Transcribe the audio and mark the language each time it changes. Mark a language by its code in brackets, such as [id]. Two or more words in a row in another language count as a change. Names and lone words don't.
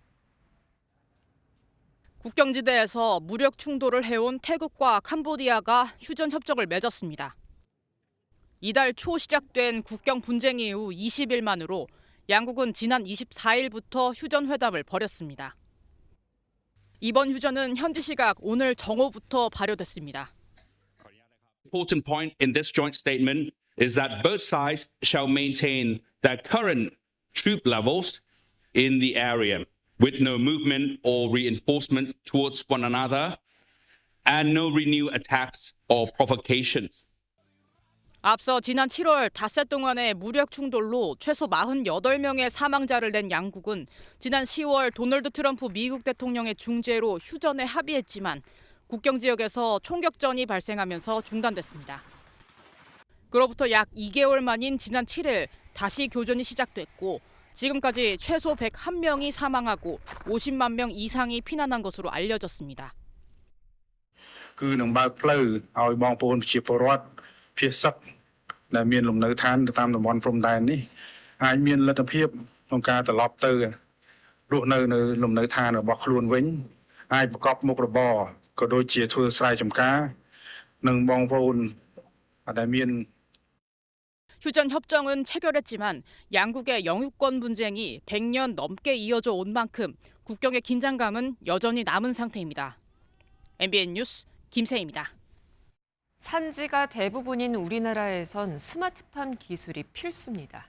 [ko] 국경지대에서 무력 충돌을 해온 태국과 캄보디아가 휴전 협정을 맺었습니다. 이달 초 시작된 국경 분쟁 이후 20일 만으로 양국은 지난 24일부터 휴전 회담을 벌였습니다. 이번 휴전은 현지 시각 오늘 정오부터 발효됐습니다. [en] Important point in this joint statement is that both sides shall maintain their current troop levels in the area with no movement or reinforcement towards one another and no renewed attacks or provocations. [ko] 앞서 지난 7월 닷새 동안의 무력 충돌로 최소 48명의 사망자를 낸 양국은 지난 10월 도널드 트럼프 미국 대통령의 중재로 휴전에 합의했지만 국경 지역에서 총격전이 발생하면서 중단됐습니다. 그로부터 약 2개월 만인 지난 7일 다시 교전이 시작됐고 지금까지 최소 101명이 사망하고 50만 명 이상이 피난한 것으로 알려졌습니다. [km] គឺនឹងបើកផ្លូវឲ្យបងប្អូនប្រជាពលរដ្ឋភៀសសឹកដែលមានលំនៅឋានតាមតំបន់ព្រំដែននេះអាចមានលទ្ធភាពក្នុងការត្រឡប់ទៅរស់នៅនៅលំនៅឋានរបស់ខ្លួនវិញអាចប្រកបមុខរបរក៏ដូចជាធ្វើស្រែចម្ការនិងបងប្អូនដែលមាន [ko] 휴전 협정은 체결했지만 양국의 영유권 분쟁이 100년 넘게 이어져 온 만큼 국경의 긴장감은 여전히 남은 상태입니다. MBN 뉴스 김세희입니다. 산지가 대부분인 우리나라에선 스마트팜 기술이 필수입니다.